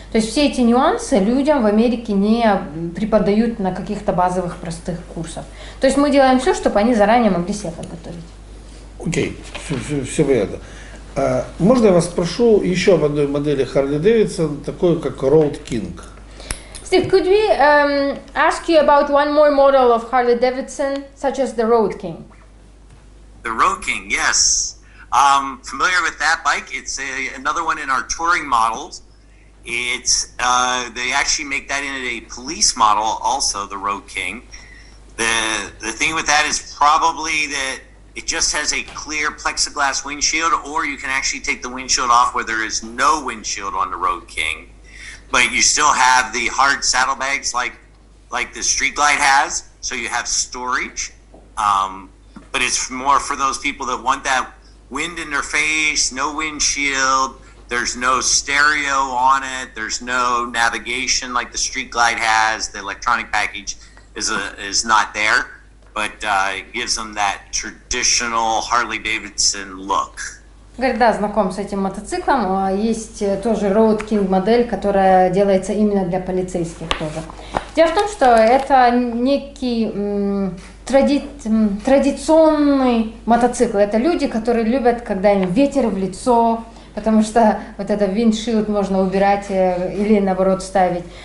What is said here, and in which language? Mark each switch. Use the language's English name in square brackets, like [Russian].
[Russian] То есть все эти нюансы людям в Америке не преподают на каких-то базовых простых курсах. То есть мы делаем все, чтобы они заранее могли себя подготовить. Окей, все понятно. Можно я вас спрошу еще об одной модели Harley-Davidson, такой как Road King? [English] Steve, could we ask you about one more model of Harley-Davidson, such as the Road King? The Road King, yes. Familiar with that bike? It's another one in our touring models. It's they actually make that in a police model, also the Road King. The thing with that is probably that it just has a clear plexiglass windshield, or you can actually take the windshield off where there is no windshield on the Road King, but you still have the hard saddlebags like the Street Glide has, so you have storage. But it's more for those people that want that wind in their face, no windshield, there's no stereo on it, there's no navigation like the Street Glide has, the electronic package is not there, but it gives them that traditional Harley-Davidson look. [Russian] Говорит, да, знаком с этим мотоциклом. Есть тоже Road King модель, которая делается именно для полицейских тоже. Дело в том, что это некий традиционный мотоцикл. Это люди, которые любят, когда им ветер в лицо, потому что вот это виндшилд можно убирать или наоборот ставить.